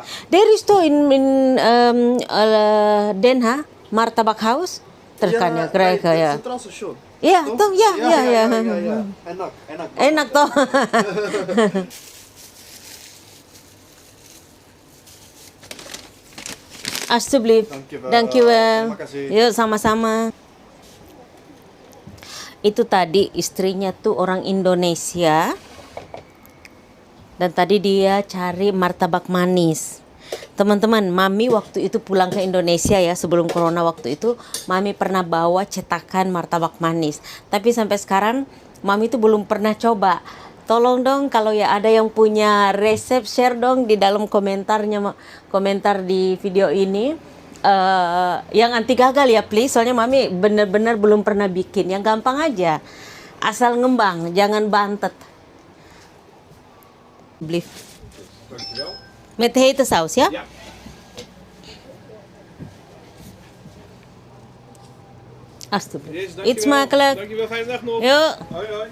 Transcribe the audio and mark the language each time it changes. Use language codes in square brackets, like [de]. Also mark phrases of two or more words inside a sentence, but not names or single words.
[nl] Er is toch in Den Haag, Martabak House. [id] Terus kan [nl] je krijgen, het ja. Centraal Station. Ja, Toch? toch? Ja, ja, ja. [id] Enak. [nl] Enak toch? Alsjeblieft. Dankjewel. Dankjewel. [id] Terima kasih. Yuk, sama-sama. Itu tadi istrinya tuh orang Indonesia. Dan tadi dia cari martabak manis. Teman-teman, Mami waktu itu pulang ke Indonesia ya, sebelum corona waktu itu, Mami pernah bawa cetakan martabak manis. Tapi sampai sekarang Mami itu belum pernah coba. Tolong dong kalau ya ada yang punya resep, share dong di dalam komentarnya, komentar di video ini. Yang anti gagal ya please, soalnya Mami bener-bener belum pernah bikin. Yang gampang aja, asal ngembang, jangan bantet. [nl] Blief. Dankjewel. Met hete saus ya? Ja. Alsjeblieft. Jezus, Eet smakelijk. Dankjewel, fijne dag nog. Yuk, Hoi, hoi.